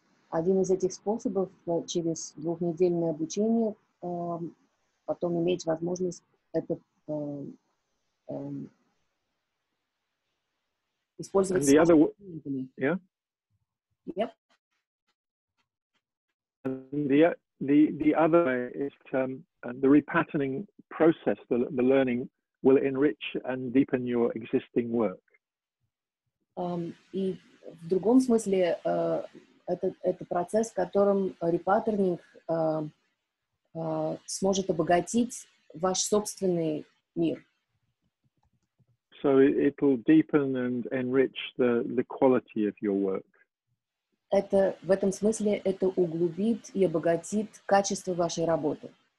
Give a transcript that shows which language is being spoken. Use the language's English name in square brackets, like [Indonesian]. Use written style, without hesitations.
[Russian] Один из этих способов через 2-недельное обучение потом иметь возможность это использовать. [English] And the other, yeah. Yep. And the other way is the repatterning process, the learning will enrich and deepen your existing work. [Russian] И в другом смысле это процесс, в котором репаттернинг сможет обогатить ваш собственный мир. [English] So it will deepen and enrich the quality of your work. [Russian] В этом смысле это углубит и обогатит качество вашей работы.